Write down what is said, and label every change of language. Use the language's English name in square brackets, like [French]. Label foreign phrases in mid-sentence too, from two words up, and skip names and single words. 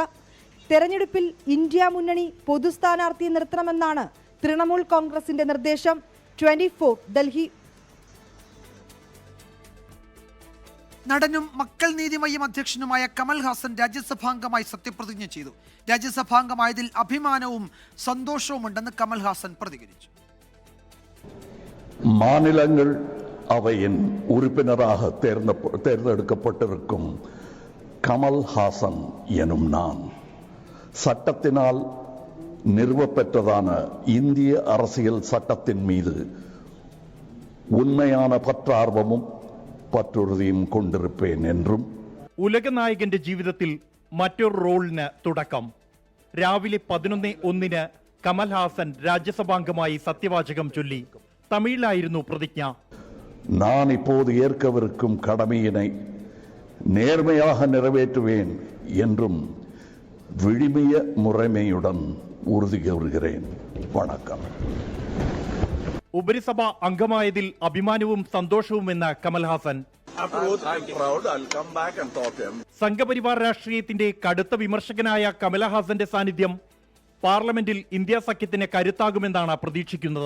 [Malayalam] തെരഞ്ഞെടുപ്പിൽ ഇന്ത്യ മുന്നണി പൊതു സ്ഥാനാർത്ഥിയെ നിർത്തണമെന്നാണ് തൃണമൂൽ കോൺഗ്രസിന്റെ നിർദ്ദേശം. 24 ഡൽഹി. നടനും മക്കൾ നീതിമയ്യം അധ്യക്ഷനുമായ കമൽഹാസൻ രാജ്യസഭാംഗമായി സത്യപ്രതിജ്ഞ ചെയ്തു. രാജ്യസഭാംഗമായതിൽ അഭിമാനവും സന്തോഷവുമുണ്ടെന്ന് കമൽഹാസൻ പ്രതികരിച്ചു. [Tamil] மாநிலங்கள் அவையின் உறுப்பினராக தேர்ந்தெடுக்கப்பட்டிருக்கும் கமல்ஹாசன் எனும் நான் சட்டத்தினால் நிறுவப்பெற்றதான இந்திய அரசியல் சட்டத்தின் மீது உண்மையான பற்றார்வமும் பற்றுறுதியும் கொண்டிருப்பேன் என்றும். [Malayalam] ഉലകനായകന്റെ ജീവിതത്തിൽ മറ്റൊരു റോളിന് തുടക്കം. രാവിലെ 11:01 കമൽഹാസൻ രാജ്യസഭാംഗമായി സത്യവാചകം ചൊല്ലി. തമിഴിലായിരുന്നു പ്രതിജ്ഞ. [Tamil] நான் இப்போது ஏற்கவிருக்கும் கடமையினை நேர்மையாக நிறைவேற்றுவேன் என்றும் விழிமிய முறைமையுடன் உறுதி கூறுகிறேன். [Malayalam] വണക്കം. ഉപരിസഭ അംഗമായതിൽ അഭിമാനവും സന്തോഷവുമെന്ന് കമൽഹാസൻ. സംഘപരിവാർ രാഷ്ട്രീയത്തിന്റെ കടുത്ത വിമർശകനായ കമൽഹാസന്റെ സാന്നിധ്യം പാർലമെന്റിൽ ഇന്ത്യ സഖ്യത്തിന് കരുത്താകുമെന്നാണ് പ്രതീക്ഷിക്കുന്നത്.